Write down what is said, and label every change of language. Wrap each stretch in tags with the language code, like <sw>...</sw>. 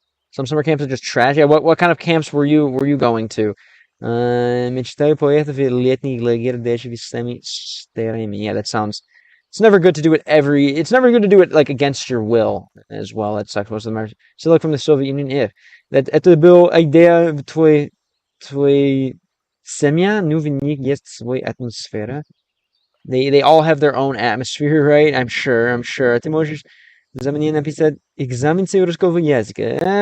<en>Some summer camps are just trash. Yeah, what kind of camps were you going to?</en> <ru>Мечтаю поехать в летний лагерь даже весами старыми.</ru> <en>Yeah, that sounds. It's never good to do it It's never good to do it like against your will as well. That sucks. Most of them are still like from the Soviet Union.</en> <ru>If это была идея в твоей семье, ну в них есть своя атмосфера.</ru> <en>They all have their own atmosphere, right? I'm sure.</en> <ru>Ты можешь за меня написать экзамен с русского языка.</ru>